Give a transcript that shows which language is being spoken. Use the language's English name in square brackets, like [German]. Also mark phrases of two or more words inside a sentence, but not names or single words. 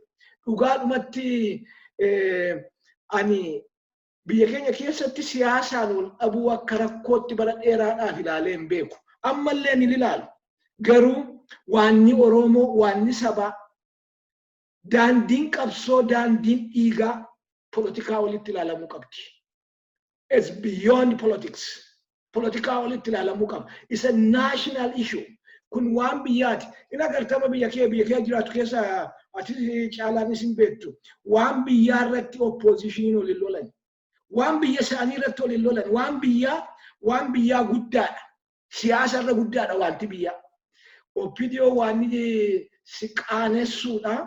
[Oromo] Dhugaadhumatti ani biyya keenya keessatti siyaasaan wal dhabuu akka rakkootti bara dheeraadhaaf ilaalee hin beeku. Ammallee ni ilaalu. Garuu waanni Oromoo, waanni sabaa, daandiin qabsoo, daandiin dhiigaa politikaa walitti ilaalamuu qabdi. [English] It's beyond politics. [Oromo] Politikaa walitti ilaalamuu qaba. [English] It's a national issue. [Oromo] Kun waan biyyaati. Inni agartama biyya kee jiraatu keessa ati caalaanis hin beektu. Waan biyyaa irratti opposition waliin lolan. Waan biyya isaanii irratti waliin lolan. Waan biyyaa guddaadha. Siyaasa irra guddaadha wanti biyyaa. Opidiyoo waan si qaanessuudha.